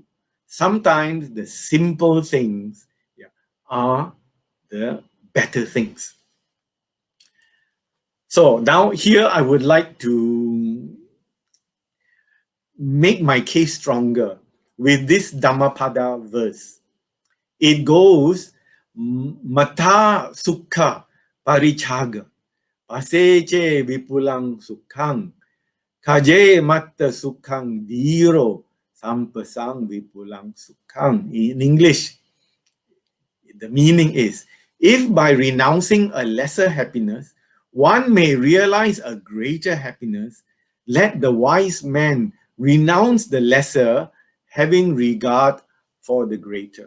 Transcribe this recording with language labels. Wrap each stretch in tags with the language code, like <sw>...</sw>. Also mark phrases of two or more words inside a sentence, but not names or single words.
<en>Sometimes the simple things are the better things. So now here I would like to make my case stronger with this Dhammapada verse. It goes,</en> <pi>Mata Sukha Parichaga, Paseche Vipulang Sukhang, Kaje Matta Sukhang Diro, Sampasang Vipulang Sukhang.</pi> <en>In English, the meaning is, if by renouncing a lesser happiness, one may realize a greater happiness, let the wise man renounce the lesser, having regard for the greater.</en>